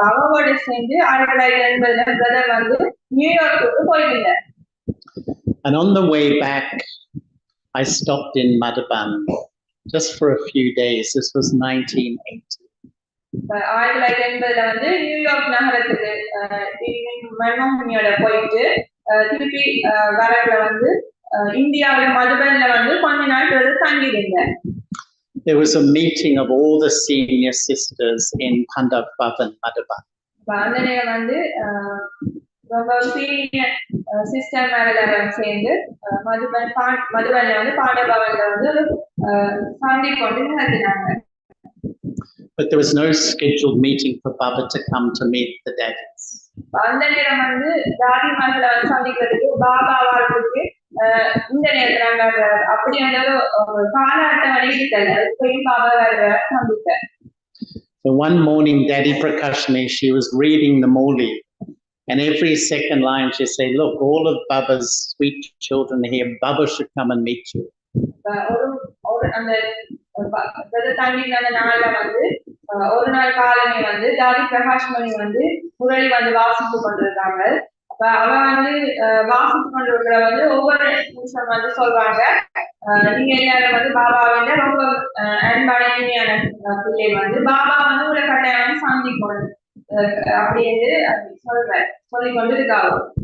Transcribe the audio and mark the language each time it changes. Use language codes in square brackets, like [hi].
[ta] அவவோட சேர்ந்து 1980ல பிரதர் வந்து நியூயார்க்கு போயிருந்தார். [en] And on the way back, I stopped in Madhaban just for a few days. This was 1980. [ta] 1980ல வந்து New York நகரத்துக்கு மன்மோகனியோட போயிட்டு திருப்பி வரக்குல வந்து இந்தியாவில மதுபன்ல வந்து கொஞ்ச நாள் தங்கி இருந்தேன். [en] There was a meeting of all the senior sisters in Pandav Bhavan, Madhaban. [ta] அந்த நேரம் வந்து ரொம்ப சீனியர் சிஸ்டர் மேல சேர்ந்து மதுபன்ல வந்து பாண்டவ பவன்ல வந்து சந்திப்பு வந்து நடத்தினாங்க. [en] But there was no scheduled meeting for Baba to come to meet the daddies. [ta] அந்த நேரம் வந்து தாதிமார்களை வந்து சந்திக்கிறதுக்கு பாபா வாழ்றதுக்கு இந்த நேரத்துல அப்படி அந்த ஒரு கால அட்டவணை இருக்கல. போய் பாபா சந்தித்தார். [en] So one morning, Daddy Prakashani, she was reading the Moli, and every second line she said, "Look, all of Baba's sweet children here. Baba should come and meet you." [ta] அந்த தங்கின நாள்ல வந்து ஒரு நாள் காலமே வந்து தாடி பிரகாஷ்மணி வந்து முரளி வந்து வாசித்து கொண்டிருக்காங்க. அப்ப அவ வந்து வாசித்து கொண்டிருக்கிற வந்து ஒவ்வொரு நிமிஷம் வந்து சொல்றாங்க, நீங்க எல்லாரும் வந்து பாபாவிட ரொம்ப அன்பான இனிமையான பிள்ளை வந்து பாபா வந்து உங்களை கட்டாயம் சந்திக்கணும் அப்படின்னு சொல்லிக் கொண்டிருக்காங்க.